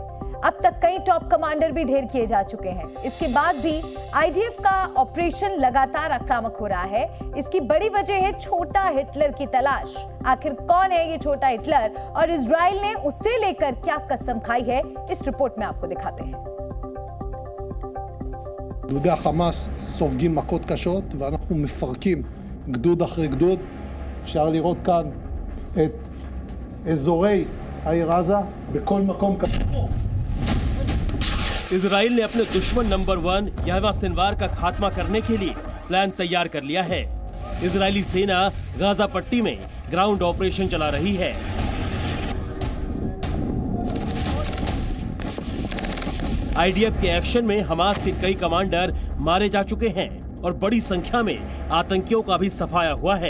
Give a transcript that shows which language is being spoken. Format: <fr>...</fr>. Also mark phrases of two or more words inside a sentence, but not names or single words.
<hi>अब तक कई</hi> <en>top commander</en> <hi>भी ढेर किए जा चुके हैं। इसके बाद भी आईडीएफ का ऑपरेशन लगातार आक्रामक हो रहा है। इसकी बड़ी वजह है छोटा हिटलर की तलाश। आखिर कौन है ये छोटा हिटलर और इजराइल ने उसे लेकर क्या कसम खाई है, इस रिपोर्ट में आपको दिखाते हैं।</hi> <he>גדודי החמאס סופגים מכות קשות ואנחנו מפרקים גדוד אחרי גדוד. אפשר לראות כאן את אזורי העיר עזה בכל מקום.</he> <hi>इजराइल ने अपने दुश्मन नंबर 1 यहवा सिनवार का खात्मा करने के लिए प्लान तैयार कर लिया है। इजरायली सेना गाजा पट्टी में</hi> <en>ground operation</en> <hi>चला रही है। आईडीएफ के एक्शन में हमास के कई कमांडर मारे जा चुके हैं और बड़ी संख्या में आतंकियों का भी सफाया हुआ है।</hi>